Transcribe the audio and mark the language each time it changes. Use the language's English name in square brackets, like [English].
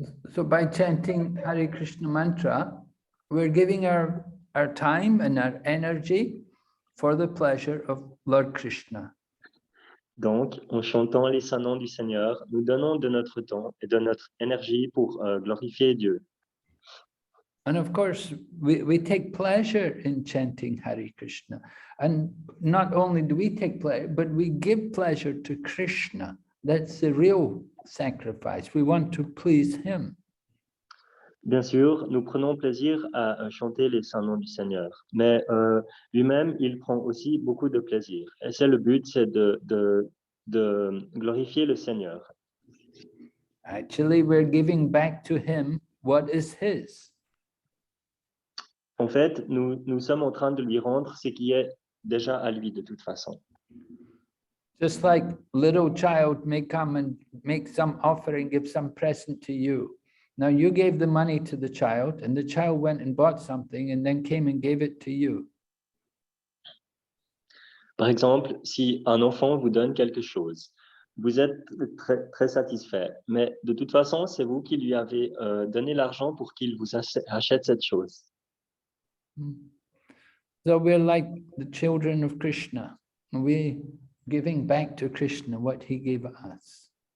[English] so by chanting Hare Krishna mantra, we're giving our time and our energy for the pleasure of Lord Krishna. [French] Donc, en chantant les saints noms du Seigneur, nous donnons de notre temps et de notre énergie pour glorifier Dieu. [English] And of course, we take pleasure in chanting Hare Krishna. And not only do we take pleasure, but we give pleasure to Krishna. That's the real sacrifice. We want to please him. [French] Bien sûr, nous prenons plaisir à chanter les saints noms du Seigneur, mais lui-même, il prend aussi beaucoup de plaisir. Et c'est le but, c'est de glorifier le Seigneur. [English] Actually, we're giving back to him what is his. [French] En fait, nous sommes en train de lui rendre ce qui est déjà à lui de toute façon. [English] Just like little child may come and make some offering, give some present to you. Now you gave the money to the child and the child went and bought something and then came and gave it to you. [French] Par exemple, si un enfant vous donne quelque chose, vous êtes très, très satisfait, mais de toute façon, c'est vous qui lui avez donné l'argent pour qu'il vous achète cette chose. [English] So we're like the children of Krishna. We're giving back to Krishna what he gave us.